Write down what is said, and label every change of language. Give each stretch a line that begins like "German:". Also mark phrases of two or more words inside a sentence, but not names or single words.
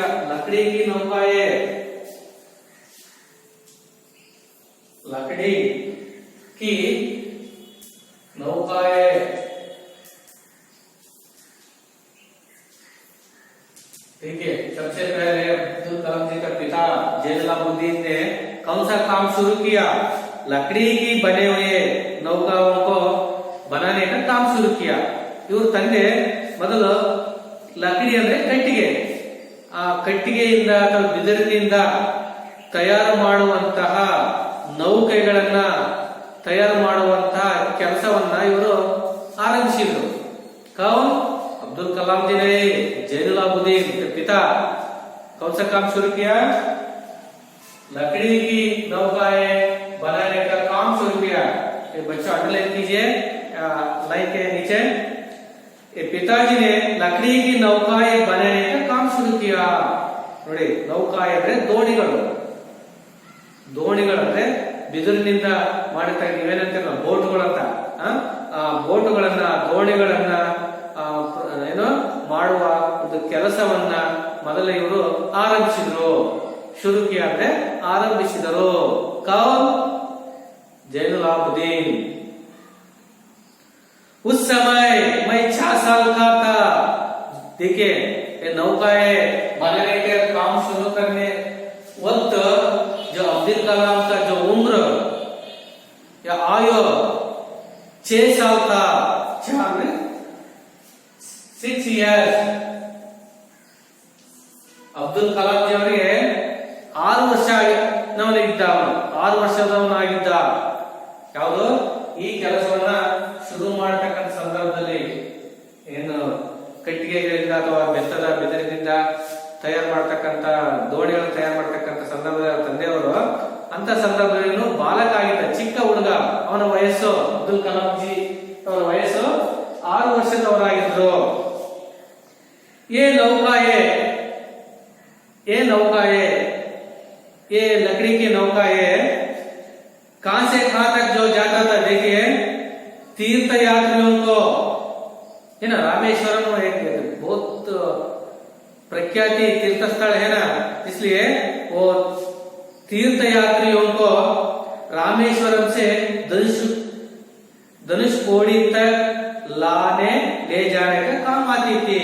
Hindi: लकड़ी की नौकाएं, लकड़ी की नौकाएं देखिए सबसे पहले अब्दुल कलाम जी का पिता जैनुलाब्दीन ने कौन सा काम शुरू किया? लकड़ी की बने हुए नौकाओं को बनाने का काम शुरू किया।
Kannada: इवर ತಂದೆ ಮೊದಲು ಲಕಡಿ ಅಂದ್ರೆ ಕಟ್ಟಿಗೆ, ಆ ಕಟ್ಟಿಗೆಯಿಂದ ಅಥವಾ ಬಿದಿರಿನಿಂದ ತಯಾರು ಮಾಡುವಂತಹ ನೌಕೆಗಳನ್ನ ತಯಾರು ಮಾಡುವಂತಹ ಕೆಲಸವನ್ನ ಇವರು ಆರಂಭಿಸಿದ್ರು।
Hindi: कौन? अब्दुल कलाम जी ने जैनुलाब्दीन के पिता कौन सा काम शुरू किया? लकड़ी की नौकाएं बनाने का काम शुरू किया। ये बच्चों अंडरलाइन कीजिए लाइन के नीचे। ये पिताजी ने लकड़ी की नौकाएं बनाने का काम शुरू किया।
Kannada: ನೋಡಿ ನೌಕಾಯ ಅಂದ್ರೆ ದೋಣಿಗಳು, ದೋಣಿಗಳಂದ್ರೆ ಬಿದಿರಿನಿಂದ ಮಾಡುತ್ತಾ ನೀವೇನಂತೀರ ಬೋಟ್ಗಳಂತ, ಆ ಬೋಟುಗಳನ್ನ ದೋಣಿಗಳನ್ನ ಏನು ಮಾಡುವ ಒಂದು ಕೆಲಸವನ್ನ ಮೊದಲ ಇವರು ಆರಂಭಿಸಿದ್ರು। ಶುರುಕಿ ಅಂದ್ರೆ ಆರಂಭಿಸಿದರು। ಕೌನ್?
Hindi: जैनुलाब्दीन। उस समय मैं 6 साल का था। देखिए ये नौकाएं बनाने के काम शुरू करने वक्त जो अब्दुल कलाम का जो उम्र या आयु 6 साल था।
English: 6 years।
Kannada: ಅಬ್ದುಲ್ ಕಲಾಂ ಜಿ ಅವರಿಗೆ 6 ವರ್ಷದವನಾಗಿದ್ದ, 6 ವರ್ಷದವನಾಗಿದ್ದ। ಯಾವುದು? ಈ ಕೆಲಸವನ್ನ ಶುರು ಮಾಡತಕ್ಕಂಥ ಸಂದರ್ಭದಲ್ಲಿ ಏನು ಕಟ್ಟಿಗೆಗಳಿಂದ ಅಥವಾ ಬೆತ್ತದ ಬಿದಿರಿನಿಂದ ತಯಾರು ಮಾಡತಕ್ಕಂತ ದೋಣಿಗಳನ್ನು ತಯಾರು ಮಾಡತಕ್ಕಂತ ಸಂದರ್ಭದಲ್ಲಿ ತಂದೆಯವರು ಅಂತ ಸಂದರ್ಭದಲ್ಲಿ ಬಾಲಕ ಆಗಿದ್ದ, ಚಿಕ್ಕ ಹುಡುಗ, ಅವನ ವಯಸ್ಸು ಅಬ್ದುಲ್ ಕಲಾಂ ಜಿ ಅವರ ವಯಸ್ಸು 6 ವರ್ಷದವರಾಗಿದ್ರು।
Hindi: ये नौकाएं ये लकड़ी की नौकाएं कहां से कहां तक जो जाता था? देखिए तीर्थ यात्रियों को, है ना, रामेश्वरम एक बहुत प्रख्याति तीर्थ स्थल है ना, इसलिए वो तीर्थ यात्रियों को रामेश्वरम से धनुषकोडी तक ले जाने का काम आती थी।